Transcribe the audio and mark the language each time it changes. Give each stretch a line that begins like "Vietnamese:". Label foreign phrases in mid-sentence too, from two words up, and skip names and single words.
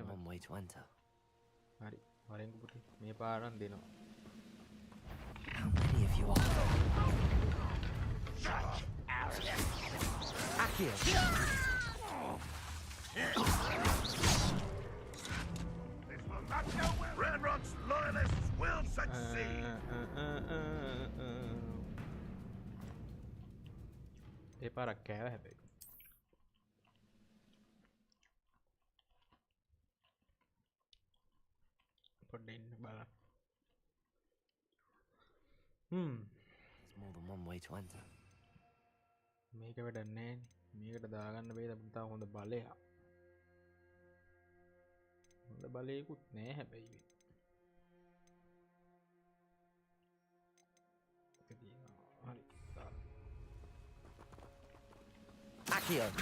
English: One way to enter.
Sinhala: හරි වරෙන් පුතේ මේ පාරන් දෙනවා
English: How many of you are there? Accio! This will not go well. Ranrock's loyalists will succeed.
Sinhala: ඒ පාරක් කෑව හැබැයි පොඩ්ඩ ඉන්න බලන්න
English: There's more than one way to enter.
Sinhala: මේක වැඩක් නෑ මේකට දාගන්න බැයිද අපිට තාම හොඳ බලයක් හොඳ බලයකුත් නෑ හැබැයි හරි
English: Accio!